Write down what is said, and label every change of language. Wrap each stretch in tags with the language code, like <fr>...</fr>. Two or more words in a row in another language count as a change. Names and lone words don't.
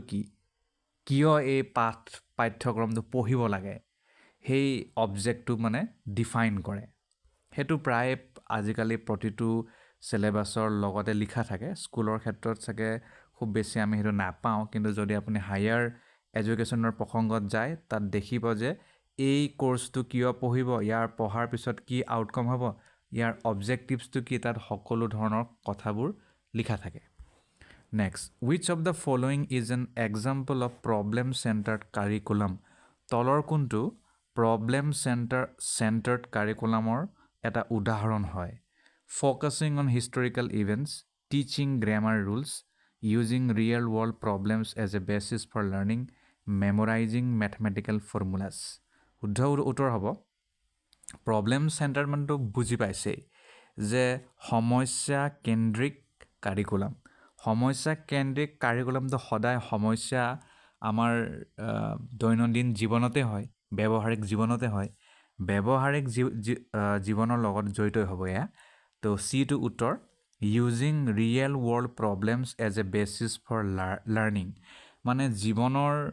<as>কি কিয় এই পাঠ্যক্ৰমটো পঢ়িব লাগে সেই অবজেক্টটো মানে ডিফাইন কৰে সেইটো প্ৰায় আজিকালি প্ৰতিটো চিলেবাছৰ লগতে লিখা থাকে স্কুলৰ ক্ষেত্ৰত চাগে খুব বেছি আমি সেইটো নাপাওঁ কিন্তু যদি আপুনি</as> <en>higher educationৰ</en> <as>প্ৰসংগত যায় তাত দেখিব যে এই কোৰ্চটো কিয় পঢ়িব ইয়াৰ পঢ়াৰ পিছত কি আউটকাম হ'ব ইয়াৰ অবজেক্টিভছটো কি তাত সকলো ধৰণৰ কথাবোৰ লিখা থাকে</as> <en>next which of the following is an example of problem centred curriculum</en> <as>তলৰ কোনটো</as> <en>problem centred curriculumৰ</en> <as>এটা উদাহৰণ হয়</as> <en>focusing on historical events, teaching grammar rules, using real world problems as a basis for learning, memorizing mathematical formulas.</en> <as>শুদ্ধ উত্তৰ হ'ব</as> <en>problem centre</en> <as>মানেতো বুজি পাইছেই যে সমস্যা কেন্দ্ৰিক কাৰিকুলাম সমস্যা কেন্দ্ৰিক কাৰিকুলামটো সদায় সমস্যা আমাৰ দৈনন্দিন জীৱনতে হয় ব্যৱহাৰিক জীৱনতে হয় ব্যৱহাৰিক জীৱনৰ লগত জড়িত হ'ব এয়া তো চি টু উত্তৰ</as> <en>using real world problems as a basis for learning</en> <as>মানে জীৱনৰ</as>